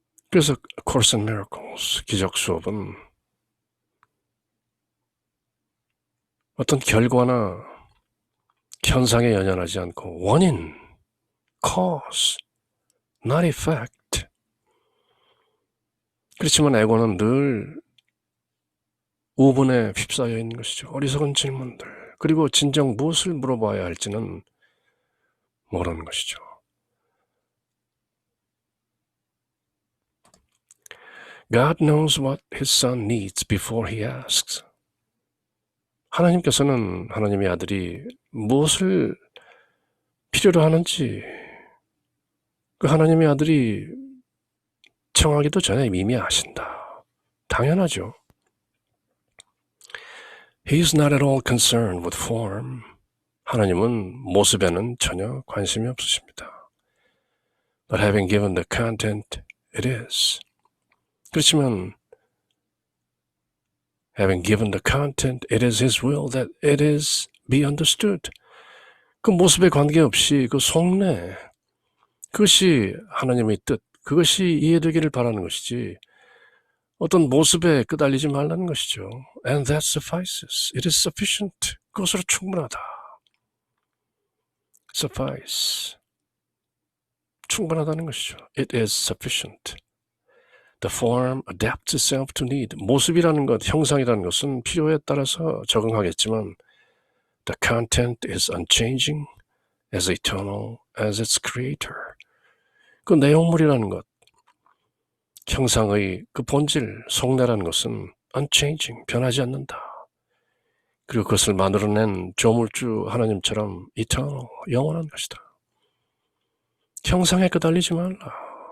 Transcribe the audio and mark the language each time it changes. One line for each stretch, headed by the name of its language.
Korean: 그래서 Course in Miracles, 기적 수업은 어떤 결과나 현상에 연연하지 않고 원인,
English: cause, not effect.
Korean: 그렇지만 에고는 늘 우분에 휩싸여 있는 것이죠. 어리석은 질문들. 그리고 진정 무엇을 물어봐야 할지는 모르는 것이죠.
English: God knows what his son needs before he asks.
Korean: 하나님께서는 하나님의 아들이 무엇을 필요로 하는지 그 하나님의 아들이 청하기도 전에 이미 아신다. 당연하죠.
English: He is not at all concerned with form.
Korean: 하나님은 모습에는 전혀 관심이 없으십니다.
English: But having given the content, it is.
Korean: 그렇지만
English: having given the content, it is His will that it is be understood.
Korean: 그 모습에 관계없이 그 속내, 그것이 하나님의 뜻, 그것이 이해되기를 바라는 것이지 어떤 모습에 끄달리지 말라는 것이죠.
English: And that suffices. It is sufficient.
Korean: 그것으로 충분하다. Suffice. 충분하다는 것이죠.
English: It is sufficient. The form adapts itself to need.
Korean: 모습이라는 것, 형상이라는 것은 필요에 따라서 적응하겠지만
English: the content is unchanging, as eternal as its creator.
Korean: 그 내용물이라는 것, 형상의 그 본질, 속내라는 것은 unchanging, 변하지 않는다. 그리고 그것을 만들어낸 조물주 하나님처럼 eternal, 영원한 것이다. 형상에 끄달리지 말라.